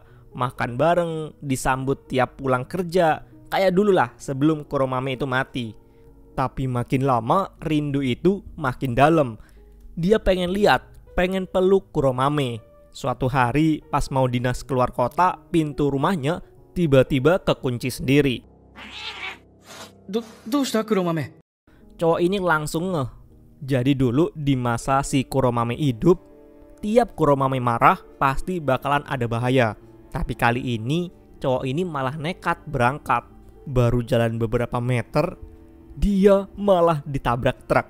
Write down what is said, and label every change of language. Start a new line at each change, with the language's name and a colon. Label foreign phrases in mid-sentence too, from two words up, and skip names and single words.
Indonesian: Makan bareng, disambut tiap pulang kerja, kayak dulu lah sebelum Kuromame itu mati. Tapi makin lama rindu itu makin dalam. Dia pengen lihat, pengen peluk Kuromame. Suatu hari pas mau dinas keluar kota, pintu rumahnya tiba-tiba kekunci sendiri.
Japanese: どうした黒豆
Indonesian: Cowok ini langsung ngeh. Jadi dulu di masa si Kuromame hidup, tiap Kuromame marah pasti bakalan ada bahaya. Tapi kali ini cowok ini malah nekat berangkat. Baru jalan beberapa meter, dia malah ditabrak truk.